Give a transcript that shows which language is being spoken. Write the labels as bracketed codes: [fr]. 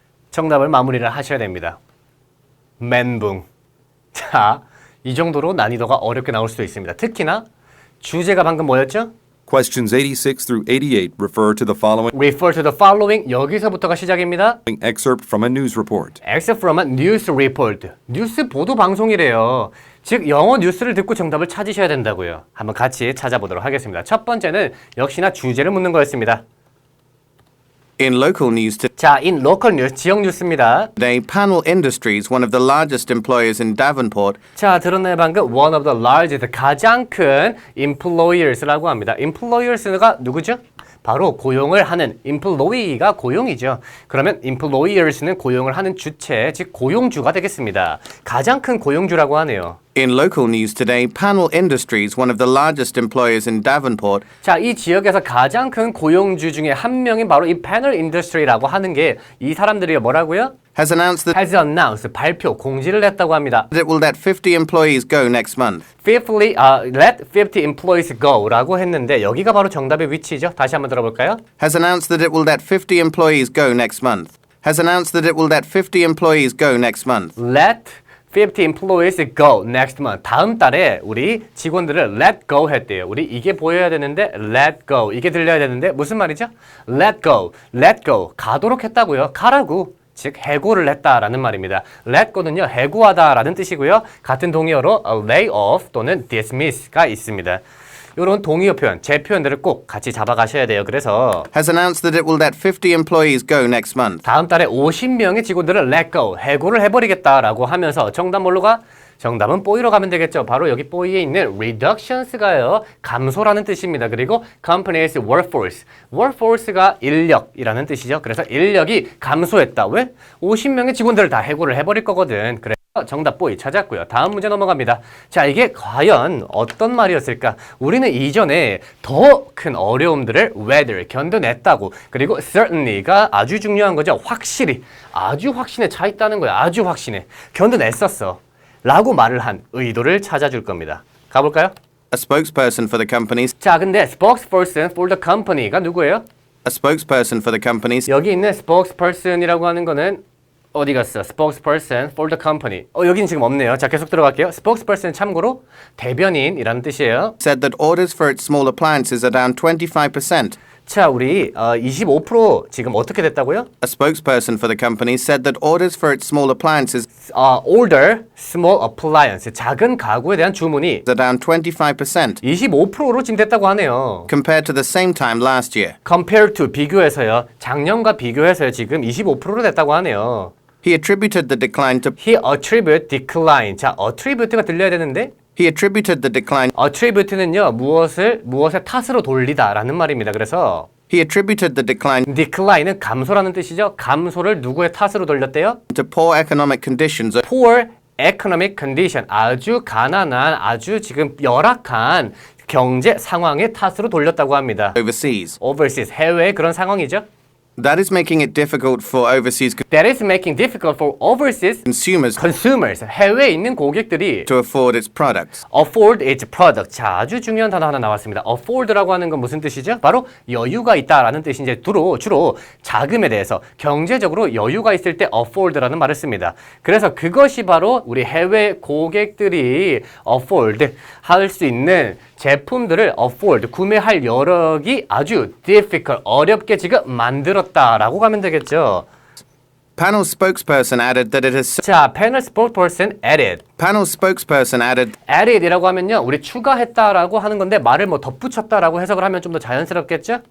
[ko] 정답을 마무리를 하셔야 됩니다. 멘붕. 자, 이 정도로 난이도가 어렵게 나올 수도 있습니다. 특히나 주제가 방금 뭐였죠? [en] Questions 86 through 88 refer to the following Refer to the following. [ko] 여기서부터가 시작입니다. [en] excerpt from a news report. Except from a news report. [ko] 뉴스 보도 방송이래요. 즉 영어 뉴스를 듣고 정답을 찾으셔야 된다고요. 한번 같이 찾아보도록 하겠습니다. 첫 번째는 역시나 주제를 묻는 거였습니다. [en] In local news [ko] 자, [en] in local news, [ko] 지역 뉴스입니다. [en] today, Panel Industries, one of the largest employers in Davenport, [ko] 자, 들었나요 방금? [en] One of the largest, [ko] 가장 큰 employers라고 합니다. employers가 누구죠? 바로 고용을 하는 employee가 고용이죠. 그러면 employers는 고용을 하는 주체, 즉 고용주가 되겠습니다. 가장 큰 고용주라고 하네요. [en] In local news today, Panel Industries, one of the largest employers in Davenport, [ko] 자, 이 지역에서 가장 큰 고용주 중에 한 명인 바로 이 패널 인더스트리라고 하는 게 이 사람들이 뭐라고요? [en] has announced that [ko] has announced, 발표, 공지를 했다고 합니다. [en] it will let 50 employees go next month. Fifthly, let 50 employees go [ko] 라고 했는데 여기가 바로 정답의 위치죠. 다시 한번 들어볼까요? [en] Has announced that it will let 50 employees go next month. Has announced that it will let 50 employees go next month. Let 50 employees go next month. [ko] 다음 달에 우리 직원들을 let go 했대요. 우리 이게 보여야 되는데 let go. 이게 들려야 되는데 무슨 말이죠? let go. let go. 가도록 했다고요. 가라고. 즉 해고를 했다라는 말입니다. let go는요. 해고하다라는 뜻이고요. 같은 동의어로 lay off 또는 dismiss가 있습니다. 이런 동의어 표현, 제 표현들을 꼭 같이 잡아가셔야 돼요. 그래서 [en] Has announced that it will let 50 employees go next month. [ko] 다음 달에 50명의 직원들을 let go, 해고를 해버리겠다라고 하면서 정답 뭘로 가? 정답은 뽀이로 가면 되겠죠. 바로 여기 뽀이에 있는 reductions가요. 감소라는 뜻입니다. 그리고 company's workforce. workforce가 인력이라는 뜻이죠. 그래서 인력이 감소했다. 왜? 50명의 직원들을 다 해고를 해버릴 거거든. 그래서 정답 뽀이 찾았고요. 다음 문제 넘어갑니다. 자, 이게 과연 어떤 말이었을까? 우리는 이전에 더 큰 어려움들을 weather, 견뎌냈다고. 그리고 certainly가 아주 중요한 거죠. 확실히. 아주 확신에 차 있다는 거야. 아주 확신에. 견뎌냈었어. 라고 말을 한 의도를 찾아줄 겁니다. 가볼까요? [en] A spokesperson for the company [ko] 자, 근데 spokesperson for the company가 누구예요? [en] A spokesperson for the company [ko] 여기 있는 spokesperson이라고 하는 거는 어디 갔어? [en] spokesperson for the company. [ko] 여긴 지금 없네요. 자, 계속 들어갈게요. spokesperson 참고로 대변인이라는 뜻이에요. [en] said that orders for its small appliances are down 25%. [ko] 자, 우리 25% 지금 어떻게 됐다고요? [en] A spokesperson for the company said that orders for its small appliances [ko] order small appliance 작은 가구에 대한 주문이 [en] are down 25% [ko] 25%로 증됐다고 하네요. [en] compared to the same time last year. [ko] Compared to 비교해서요. 작년과 비교해서요. 지금 25%로 됐다고 하네요. [en] He attributed the decline to He attribute decline. [ko] 자, attribute가 들려야 되는데 [en] He attributed the decline [ko] attribute는요. 무엇의 탓으로 돌리다라는 말입니다. 그래서 [en] He attributed the decline [ko] decline은 감소라는 뜻이죠. 감소를 누구의 탓으로 돌렸대요? [en] to poor economic conditions Poor economic condition. [ko] 아주 가난한, 아주 지금 열악한 경제 상황의 탓으로 돌렸다고 합니다. [en] overseas. [ko] Overseas, 해외의 그런 상황이죠. [en] That is making it difficult for overseas That is making difficult for overseas consumers, [ko] 해외에 있는 고객들이 [en] to afford its products. afford its product. [ko] 자, 아주 중요한 단어 하나 나왔습니다. afford라고 하는 건 무슨 뜻이죠? 바로 여유가 있다라는 뜻이 이제 주로 자금에 대해서 경제적으로 여유가 있을 때 afford라는 말을 씁니다. 그래서 그것이 바로 우리 해외 고객들이 afford 할 수 있는 제품들을 afford 구매할 여력이 아주 difficult 어렵게 지금 만들었다라고 가면 되겠죠. [en] Panel spokesperson added that it has [ko] 자, [en] panel spokesperson added. Panel spokesperson added [ko] added이라고 하면요, 우리 추가했다라고 하는 건데 말을 뭐 덧붙였다라고 해석을 하면 좀 더 자연스럽겠죠?